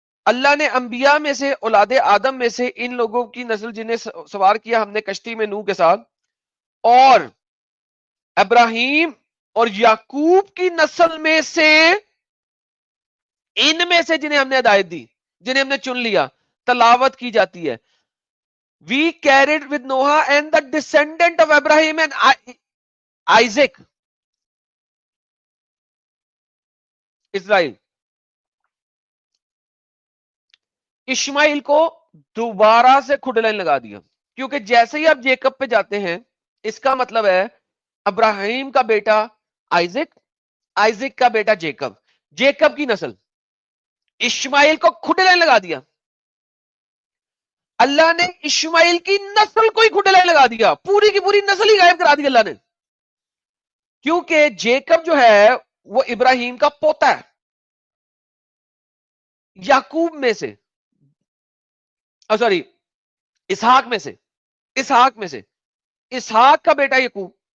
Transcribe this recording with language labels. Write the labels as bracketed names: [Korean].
[Urdu] اللہ نے انبیاء میں سے, اولاد آدم میں سے ان لوگوں کی نسل جنہیں سوار کیا ہم نے کشتی میں نوح کے ساتھ, اور ابراہیم اور یعقوب کی نسل میں سے ان میں سے جنہیں ہم نے ہدایت دی, جنہیں ہم نے چن لیا, تلاوت کی جاتی ہے. [English] We carried with Noah and the descendant of Abraham and Isaac, اسرائیل. [Urdu] اشماعیل کو دوبارہ سے کھڈ لائن لگا دیا, کیونکہ جیسے ہی آپ جیکب پہ جاتے ہیں اس کا مطلب ہے ابراہیم کا بیٹا آئزک, آئزک کا بیٹا جیکب, جیکب کی نسل. اشماعیل کو کھڈ لائن لگا دیا, اللہ نے اشماعیل کی نسل کو ہی کھڈ لائن لگا دیا, پوری کی پوری نسل ہی غائب کرا دی اللہ نے, کیونکہ جیکب جو ہے وہ ابراہیم کا پوتا ہے, یعقوب میں سے, سوری اسحاق میں سے, اسحاق میں سے, اسحاق کا بیٹا یعقوب.